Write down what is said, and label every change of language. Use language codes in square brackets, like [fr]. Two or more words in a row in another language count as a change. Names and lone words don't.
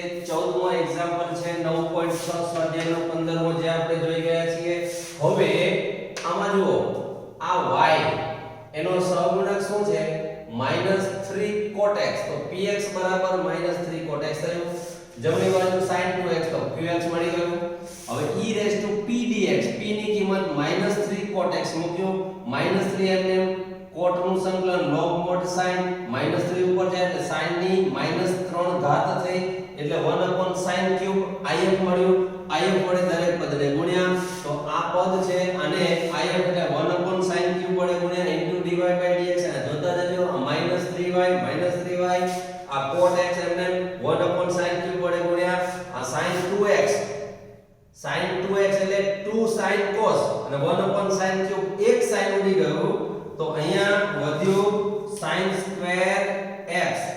[gu] 14મો એક્ઝામ્પલ છે 9.6 સ્વાધ્યાયનો 15મો જે આપણે જોઈ ગયા છીએ. હવે આમાં જુઓ, આ y એનો સહગુણક શું છે? -3 cot x. તો px બરાબર -3 cot x થયું. જમણી બાજુ sin 2x તો qx મળી ગયું. હવે [en] e raised to p dx, [gu] p ની કિંમત -3 cot x મૂક્યો, -3 એમ cot નું સંકલન [en] log mod sin [gu] -3 ઉપર જાય એટલે sin ની -3 ઘાત થઈ એટલે 1 [en] sin cube [gu] if મળ્યું. if વડે દરેક પદને ગુણ્યા, તો આ પદ છે અને if એટલે 1 [en] sin cube [gu] વડે ગુણ્યા [en] into dy by dx. [gu] અને જોતા જજો આ -3y આ cot x એમને 1 [en] sin cube [gu] વડે ગુણ્યા, આ sin 2x એટલે 2 sin cos અને 1 sin cube એક sin ઉડી ગયું, તો અહીંયા વધ્યું [en] sin square x.